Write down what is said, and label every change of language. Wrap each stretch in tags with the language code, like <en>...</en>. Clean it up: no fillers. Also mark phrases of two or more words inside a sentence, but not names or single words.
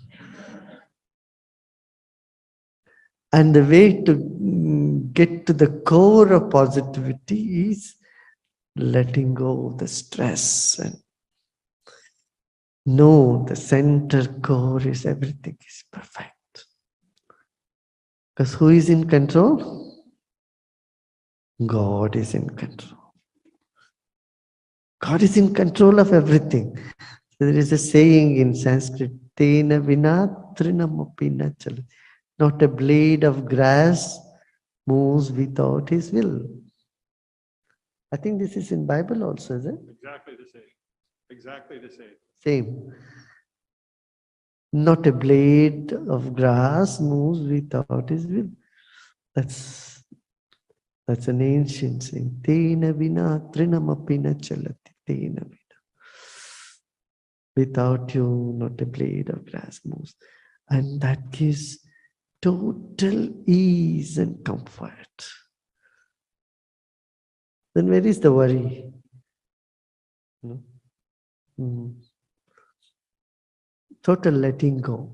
<en>And the way to get to the core of positivity is letting go of the stress and know the center core is everything is perfect. Because who is in control? God is in control. God is in control of everything. There is a saying in Sanskrit,</en> <sa>तेन विना तृणमपि न चलति.</sa> <en>Not a blade of grass moves without his will. I think this is in Bible also, is it? Exactly the same. Exactly the same. Same. Not a blade of grass moves without his will. That's an ancient saying.</en> <sa>तेन विना तृणमपि न चलति. तेन विना.</sa> <en>Without you, not a blade of grass moves. And that gives total ease and comfort. Then where is the worry? No? Total letting go.</en>